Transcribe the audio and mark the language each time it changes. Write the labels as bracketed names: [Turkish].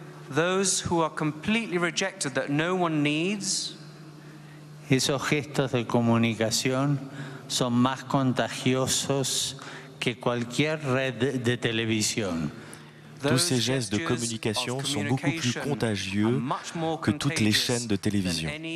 [English] those who are completely rejected, that no one needs. [Spanish] Esos gestos de comunicación son más contagiosos que cualquier red de televisión. [French] Tous ces gestes de communication sont beaucoup plus contagieux que toutes les chaînes de télévision.